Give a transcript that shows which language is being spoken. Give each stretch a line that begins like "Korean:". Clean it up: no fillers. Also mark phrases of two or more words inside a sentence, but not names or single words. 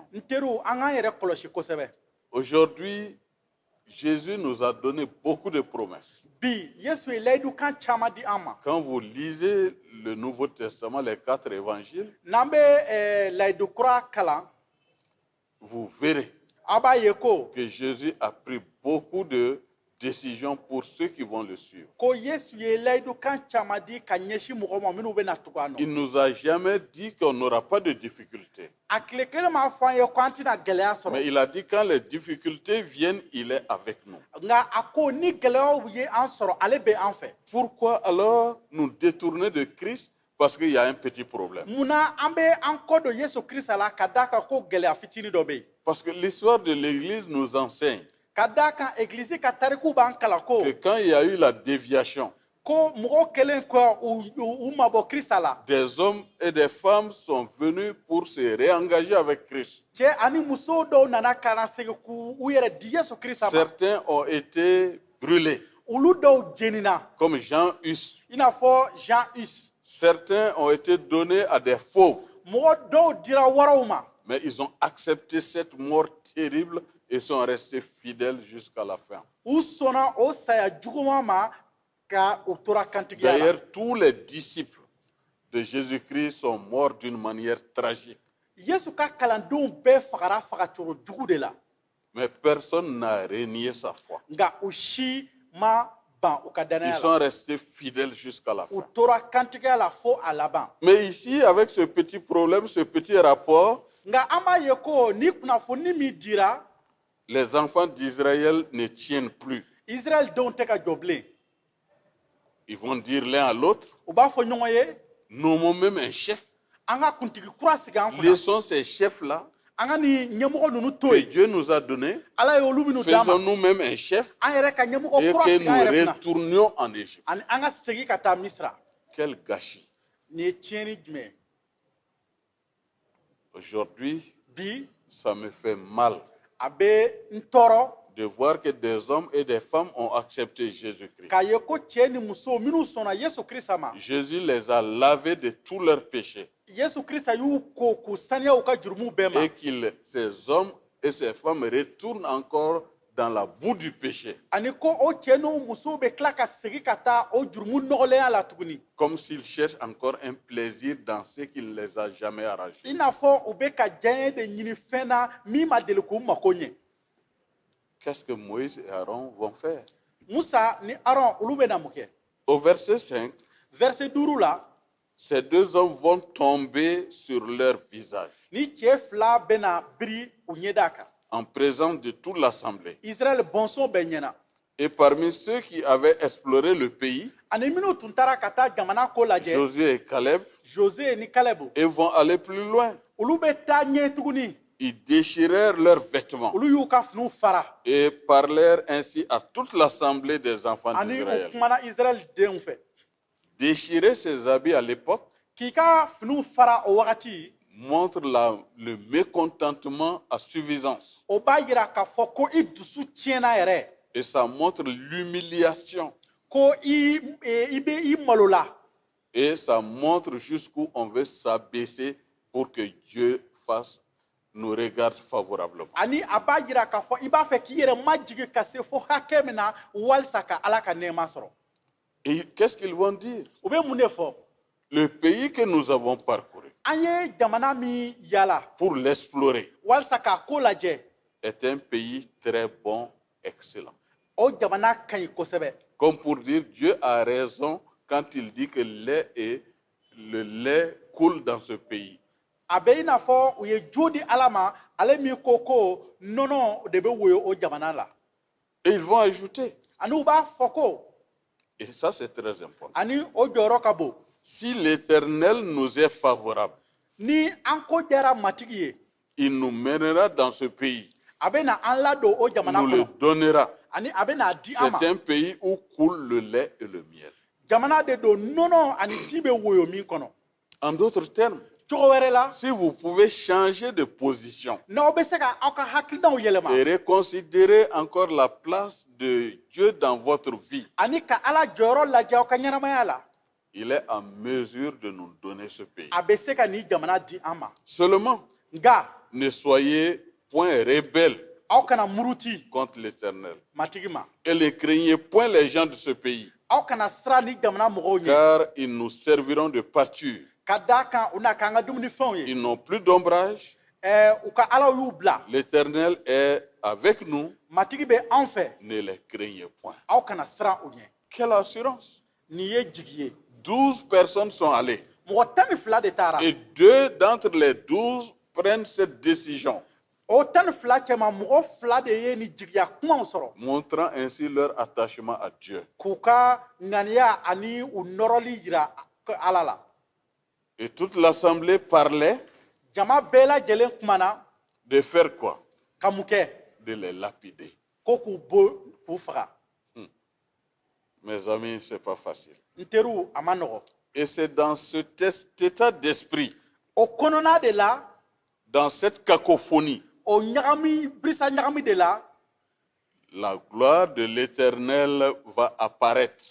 Bambara: N teriw an k'an yɛrɛ kɔlɔsi kosɛbɛ.
French: Aujourd'hui, Jésus nous a donné beaucoup de promesses.
Bambara: Bi Yesu ye layidukan caman di an ma.
French: Quand vous lisez le Nouveau Testament, les 4 évangiles,
Bambara: N'an bɛ layidu kura kalan,
French: vous verrez
Bambara: a b'a ye ko
French: que Jésus a pris beaucoup de décisions pour ceux qui vont le suivre.
Bambara: Yesu ye layidukan caman di ka ɲɛsin mɔgɔw ma minnu bɛna tugu a nɔ.
French: Il nous a jamais dit qu'on n'aura pas de difficultés.
Bambara: A tile kelen m'a fɔ an ye ko an tɛna gɛlɛya
French: Mais
Bambara: sɔrɔ.
French: il a dit quand les difficultés viennent, il est avec nous.
Bambara: Nka a ko ni gɛlɛyaw ye an sɔrɔ ale bɛ an fɛ.
French: Pourquoi alors nous détourner de Christ? Parce qu'il y a un petit problème.
Bambara: Munna an bɛ an kɔ don Yesu Kirisa la ka d'a kan ko gɛlɛya fitinin dɔ bɛ yen.
French: Parce que l'histoire de l'Église nous enseigne
Bambara: Ka d'a kan egilizi ka tariku b'an kalan ko
French: que quand il y a eu la déviation,
Bambara: ko mɔgɔw kɛlen kɔ u mabɔ Kirisa la.
French: des hommes et des femmes sont venus pour se réengager avec Christ.
Bambara: Cɛ ani muso dɔw nana ka na segin k'u yɛrɛ di Yesu Kirisa ma.
French: Certains ont été brûlés,
Bambara: Olu dɔw jenina
French: comme Jean Hus.
Bambara: i n'a fɔ Jean Hus.
French: Certains ont été donnés à des fauves,
Bambara: Mɔgɔ dɔw dira waraw ma.
French: mais ils ont accepté cette mort terrible et sont restés fidèles jusqu'à la fin.
Bambara: U sɔnna o saya juguman ma ka u tora kantigiya la.
French: D'ailleurs, tous les disciples de Jésus-Christ sont morts d'une manière tragique.
Bambara: Yesu ka kalandenw bɛɛ fagara fagacogo jugu de la.
French: Mais personne n'a renié sa foi.
Bambara: Nka u si ma ban u ka
French: Ils
Bambara: danaya la.
French: sont restés fidèles jusqu'à la
Bambara: U
French: fin.
Bambara: tora kantigiya la fo a laban.
French: Mais ici, avec ce petit problème, ce petit rapport,
Bambara: Nka an b'a ye ko ni kunnafoni min dira
French: les enfants d'Israël ne tiennent plus.
Bambara: Israɛl denw tɛ ka jɔ bilen.
French: Ils vont dire l'un à l'autre,
Bambara: U b'a fɔ ɲɔgɔn ye
French: nommons même un chef.
Bambara: an ka kuntigi kura sigi an kunna.
French: Laissons ces chefs-là
Bambara: An ka ni ɲɛmɔgɔ ninnu to
French: que
Bambara: yen.
French: Dieu nous a donnés.
Bambara: Ala ye olu minnu d'a ma.
French: Faisons nous-mêmes un chef
Bambara: An yɛrɛ ka ɲɛmɔgɔ
French: et
Bambara: kura
French: que
Bambara: sigi an yɛrɛ
French: nous
Bambara: kunna.
French: retournions en Égypte.
Bambara: Ani an ka segin ka taa Misira.
French: Quel gâchis.
Bambara: Nin ye tiɲɛni jumɛn ye?
French: Aujourd'hui,
Bambara: Bi
French: ça me fait mal
Bambara: a bɛ n tɔɔrɔ
French: de voir que des hommes et des femmes ont accepté Jésus-Christ.
Bambara: k'a ye ko cɛ ni muso minnu sɔnna Yesu Kirisa ma.
French: Jésus les a lavés de tous leurs péchés
Bambara: Yesu Kirisa y'u ko k'u saniya u ka jurumu bɛɛ ma.
French: et ces hommes et ces femmes retournent encore dans la boue du péché,
Bambara: ani ko o cɛ n'o musow bɛ tila ka segin ka taa o jurumu nɔgɔlenya la tuguni
French: comme s'ils cherchent encore un plaisir dans ce qui ne les a jamais arrangés.
Bambara: i n'a fɔ u bɛ ka diɲɛ de ɲini fɛn na min ma deli k'u mako ɲɛ
French: Qu'est-ce que Moïse et Aaron vont faire?
Bambara: musa ni aron olu bɛ na mun kɛ
French: Au verset 5,
Bambara: verset 5 la
French: ces deux hommes vont tomber sur leur visage
Bambara: ni cɛ fila bɛ na biri u ɲɛda kan
French: en présence de toute l'assemblée.
Bambara: israɛl bɔnsɔn bɛɛ ɲɛna
French: Et parmi ceux qui avaient exploré le pays,
Bambara: ani minnu tun taara ka taa jamana ko lajɛ
French: Josué et Caleb,
Bambara: jose ni kalebu
French: ils vont aller plus loin.
Bambara: olu bɛ taa ɲɛ tuguni
French: Ils déchirèrent leurs vêtements
Bambara: olu y'u ka finiw fara
French: et parlèrent ainsi à toute l'assemblée des enfants
Bambara: ani u
French: d'Israël.
Bambara: kumana israɛl denw fɛ
French: Déchirer ses habits à l'époque
Bambara: k'i ka finiw fara o wagati
French: montre le mécontentement à suffisance.
Bambara: o b'a yira k'a fɔ ko i dusu tiɲɛna yɛrɛ
French: Et ça montre l'humiliation.
Bambara: ko i bɛ i malola
French: Et ça montre jusqu'où on veut s'abaisser pour que Dieu nous regarde favorablement.
Bambara: ani a b'a yira k'a fɔ i b'a fɛ k'i yɛrɛ majigi ka se fo hakɛ min na walisa ka ala ka nɛɛma sɔrɔ
French: Et qu'est-ce qu'ils vont dire?
Bambara: u bɛ mun de fɔ
French: Le pays que nous avons parcouru
Bambara: an ye jamana min yala
French: pour l'explorer
Bambara: walisa k'a ko lajɛ
French: est un pays très bon, excellent.
Bambara: o jamana ka ɲi kosɛbɛ
French: Comme pour dire, Dieu a raison quand il dit que le lait coule dans ce pays.
Bambara: a bɛ i n'a fɔ u ye jo di ala ma ale min ko nɔnɔ de bɛ woyo o jamana la
French: Et ils vont ajouter,
Bambara: ani u b'a fɔ ko
French: et ça c'est très important,
Bambara: ani o jɔyɔrɔ ka bon
French: si l'Éternel nous est favorable,
Bambara: ni an ko diyara matigi ye
French: il nous mènera dans ce pays,
Bambara: a bɛ na an ladon o jamana
French: nous le
Bambara: kɔnɔ
French: donnera.
Bambara: ani a bɛ n'a di an ma
French: C'est un pays où coule le lait et le miel.
Bambara: jamana de don nɔnɔ ani ji bɛ woyo min kɔnɔ
French: En d'autres termes,
Bambara: cogo wɛrɛ la
French: si vous pouvez changer de position
Bambara: n'aw bɛ se ka aw ka hakilinaw yɛlɛma
French: et reconsidérer encore la place de Dieu dans votre vie,
Bambara: ani ka ala jɔyɔrɔ lajɛ aw ka ɲɛnamaya la
French: il est en mesure de nous donner ce pays.
Bambara: a bɛ se ka nin jamana di an ma
French: Seulement,
Bambara: nka
French: ne soyez point rebelles
Bambara: aw kana muruti
French: contre l'Éternel.
Bambara: matigi ma
French: Et ne craignez point les gens de ce pays,
Bambara: aw kana siran ni jamana mɔgɔw ɲɛ
French: car ils nous serviront de pâture.
Bambara: ka da kan u na k'an ka dumunifɛnw ye
French: Ils n'ont plus d'ombrage.
Bambara: u ka alaw y'u bila
French: L'Éternel est avec nous.
Bambara: matigi bɛ anw fɛ
French: Ne les craignez point.
Bambara: aw kana siran u ɲɛ
French: Quelle assurance!
Bambara: nin ye jigi ye
French: 12 personnes sont allées.
Bambara: mɔgɔ 12 de taara
French: Et 2 d'entre les 12 prennent cette décision,
Bambara: o 12 cɛma mɔgɔ 2 de ye ni jigiya kumaw sɔrɔ
French: montrant ainsi leur attachement à Dieu.
Bambara: k'u ka ŋaniya ani u nɔrɔli yira ala la
French: Et toute l'assemblée parlait
Bambara: jama bɛɛ lajɛlen kumana
French: de faire quoi?
Bambara: ka mun kɛ
French: De les lapider.
Bambara: ko k'u bo k'u faga
French: Mes amis, ce n'est pas facile.
Bambara: n teriw a ma nɔgɔ
French: Et c'est dans cet état d'esprit,
Bambara: o kɔnɔna de la
French: dans cette cacophonie,
Bambara: o ɲagami birisa ɲagami de la
French: la gloire de l'Éternel va apparaître